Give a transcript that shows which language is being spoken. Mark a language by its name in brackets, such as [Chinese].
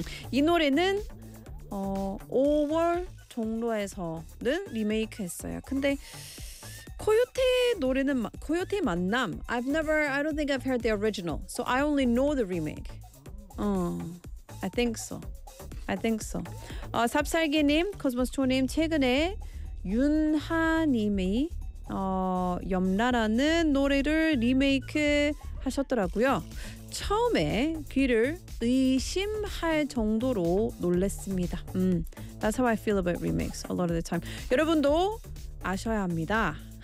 [Korean] 이 노래는 5월 종로에서는 리메이크했어요. 근데 코요테 노래는 코요테 만남. [English] I've never, I don't think I've heard the original, so I only know the remake. I think so. [Korean] 삽살개님, 코스모스토님, 최근에 윤하님이 염라라는 노래를 리메이크 하셨더라고요. 처음에 귀를 의심할 정도로 놀랐습니다. [English] That's how I feel about remakes a lot of the time. [Korean] 여러분도 아셔야 합니다.